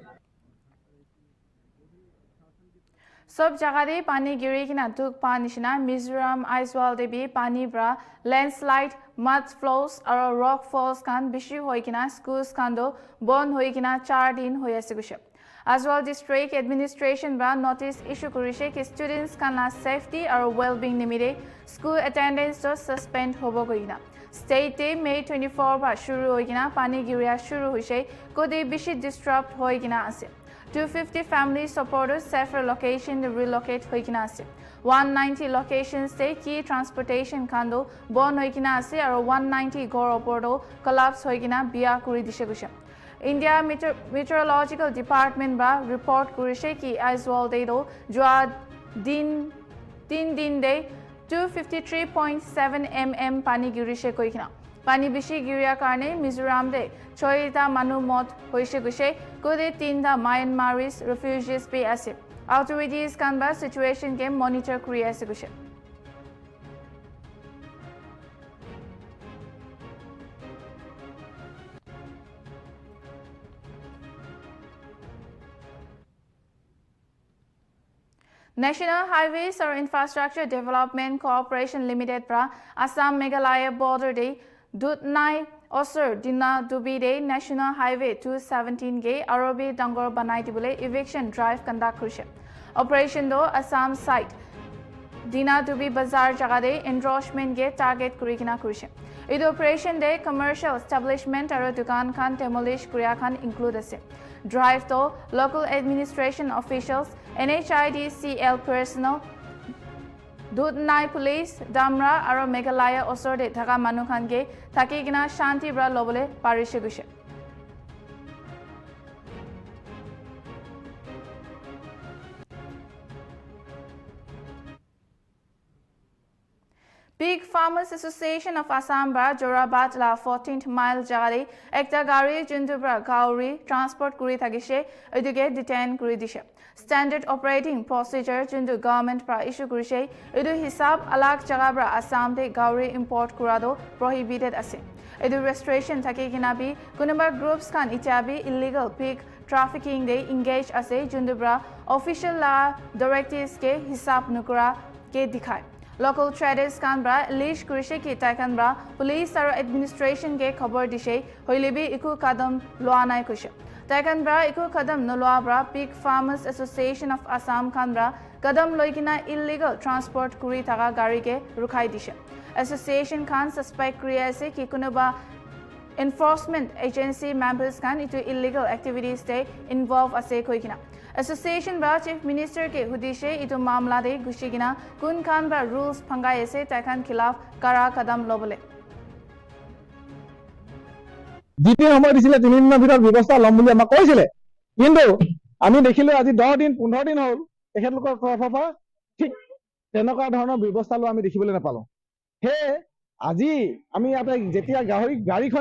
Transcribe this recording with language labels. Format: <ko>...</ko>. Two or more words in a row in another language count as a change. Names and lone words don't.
<nag>सब जगह दे पानी गिरी किना दुख पा निशिना मिजोरम आइजवाल दे भी पानी ब्रा</nag> <en>landslide mud flows</en> <nag>और</nag> <en>rock falls</en> <nag>कान बिशी होई किना स्कूल्स कान दो बंद होई किना 4 दिन होय आसे कुछ. आइजवाल डिस्ट्रिक्ट एडमिनिस्ट्रेशन ब्रा</nag> <en>notice issue</en> <nag>करिसे कि स्टूडेंट्स कान सेफ्टी और वेलबींग निमिरे</nag> <en>school attendance</en> <nag>तो सस्पेंड होबो गइना. स्टेट डे मे 24 बा शुरू होई किना पानी गिरिया शुरू होइसे को दे बिशी डिस्टर्ब होई किना आसे.</nag> <en>250 family supporters several location to relocate</en> <nag>hoikina ase. 190 locations se</nag> <en>key transportation</en> <nag>kando bon hoikina ase aro 190 gor opordo collapse hoikina biya kuri dishe gusha. India Meteorological Department ba report kurise ki Aizwal de do jwa din 3 din de 253.7 mm pani girise koikina pani bishi giria karne Mizoram de 6 manu mot hoise guse kode 3</nag> <en>Myanmaris refugees</en> <nag>pe ase authorities kan ba situation ke monitor kuri ase guse National Highways or Infrastructure Development Corporation Limited pra Assam Meghalaya border de Dutnai Osur Dina Dubi de National Highway 217 ge Arobi Dangor banai dibule</nag> <en>eviction drive conduct</en> <nag>kurise. Operation do Assam site Dina Dubi Bazar jaga de endorsement ge target kurikina kurise. Idu operation de</nag> <en>commercial establishment</en> <nag>aro dukan khan demolish kuriya khan include ase.</nag> <en>Drive to local administration officials, NHIDCL personnel,</en> <nag>Dutnai police, Damra aro Meghalaya osor de thaka manu khan ge thaki gina shanti bra lobole parise guse. Pig Farmers Association of Assam bra Jorabat la 14th mile jagare ekta gari jundubra gauri transport kuri thagise eduge detain kuri dishe.</nag> <en>Standard operating procedure</en> <nag>jundu government pra issue kurise edu hisab alag jaga bra Assam de gauri import kurado prohibited ase. Edu restoration thaki kinabi kunuba groups khan itabi</nag> <en>illegal pig trafficking</en> <nag>de engage ase jundubra official la directives ke hisab nukura ke dikhai.</nag> <en>Local traders</en> <nag>kan bra leash kurise ki taikan bra police aro administration ke khabar dishe hoilebi iku kadam loa nai kushe. Taikan bra iku kadam nolwa bra Pig Farmers Association of Assam kan bra kadam loikina illegal transport kuri thaga gari ke rukhai dishe. Association kan suspect kriya ase ki kunuba</nag> <en>enforcement agency members</en> <nag>kan itu</nag> <en>illegal activities</en> <nag>de involve ase koikina. Association bra</nag> <en>Chief Minister</en> <nag>ke hudishe itu mamla de gushigina kun khan bra rules phangai ase taikan khilaf kara kadam lobole.</nag> <as>দ্বিতীয় সময় দিছিলে 3 দিনৰ ভিতৰত ব্যৱস্থা লম বুলি আমাক কৈছিলে কিন্তু আমি দেখিলো আজি 10 দিন 15 দিন হ'ল তেখেতলোকৰ তৰফৰ পৰা ঠিক তেনেকুৱা ধৰণৰ ব্যৱস্থা লোৱা আমি দেখিবলৈ নাপালো হে আজি আমি ইয়াতে যেতিয়া গাড়ীখনে</as>